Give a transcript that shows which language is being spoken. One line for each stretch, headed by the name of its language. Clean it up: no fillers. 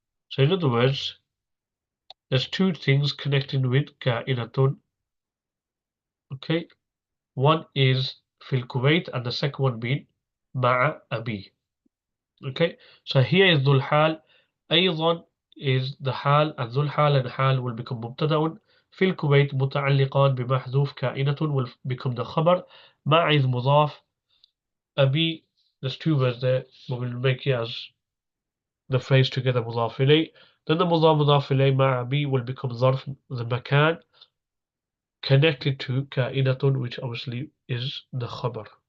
English: So in other words, there's two things connected with كائنة. Okay, one is
Arabic: في الكويت
English: and the second one being
Arabic: مع أبي.
English: Okay, so here is ذو الحال. أيضا is the حال, and ذو الحال and حال will become مبتدأ.
Arabic: في الكويت متعلقان بمحذوف كائنة
English: will become the
Arabic: خبر. مع is مضاف.
English: أبي, there's two words there, but we'll make it as the phrase together مضاف إليه. Then the مضاف مضاف إليه مع be will become ظرف the مكان connected to كائنة, which obviously is the خبر.